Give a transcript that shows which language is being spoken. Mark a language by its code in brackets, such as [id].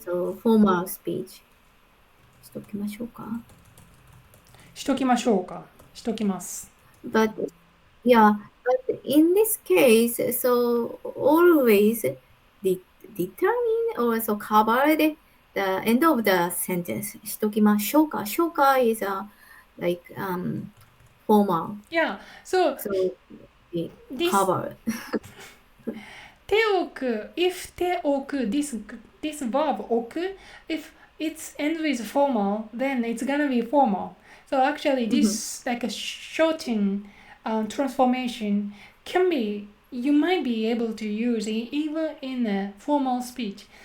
[en] So formal speech [ja] しときましょうか。しときましょうか。しときます。 [en] But yeah, but in this case, so always determine or so cover the end of the sentence. [ja] しときましょうか。しょうか [en] is like formal. Yeah. So So we this cover. ておく if ておく this verb おく if it's end with formal then it's gonna be formal. So actually this like a shorten transformation can be you might be able to use it even in a formal speech.